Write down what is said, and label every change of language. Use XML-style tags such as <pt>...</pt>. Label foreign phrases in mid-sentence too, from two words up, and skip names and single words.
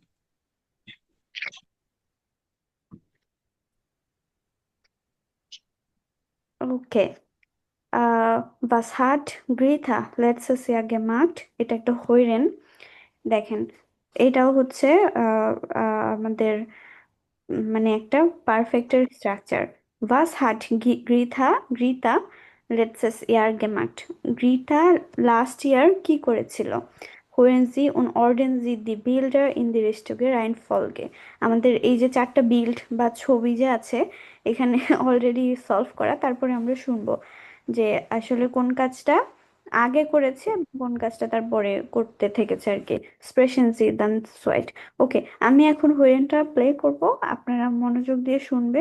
<bn>ওকে।</bn> <de>Was hat Greta letztes Jahr gemacht?</de> <bn>এটা একটা হইরেন, দেখেন। এটাও হচ্ছে আহ, আমাদের মানে একটা পারফেক্টের স্ট্রাকচার।</bn> <de>Was hat গ্রিতা letztes Jahr gemacht?</de> <bn>গ্রিতা</bn> <en>last year</en> <bn>কি করেছিল?</bn> <de>Hören Sie und ordnen Sie die Bilder in die richtige Reihenfolge.</de> <bn>আমাদের এই যে চারটা বিল্ড বা ছবি যে আছে এখানে</bn> <en>already solve</en> <bn>করা, তারপরে আমরা শুনবো যে আসলে কোন কাজটা আগে করেছে, কোন কাজটা তারপরে করতে থেকেছে আর কি।</bn> <de>Sprechen Sie dann Zeit.</de> <bn>ওকে, আমি এখন হোয়েনটা প্লে করব, আপনারা মনোযোগ দিয়ে শুনবেন।</bn>